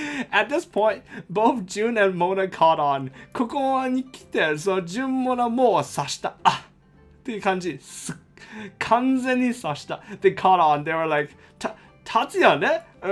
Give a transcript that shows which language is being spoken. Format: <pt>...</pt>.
<en>At this point, both June and Mona caught on.</en> <ja>ここに来て、そのJune Monaもう察した。っていう感じ。完全に察した。</ja> <en>They caught on. They were like, 達也ね。</en>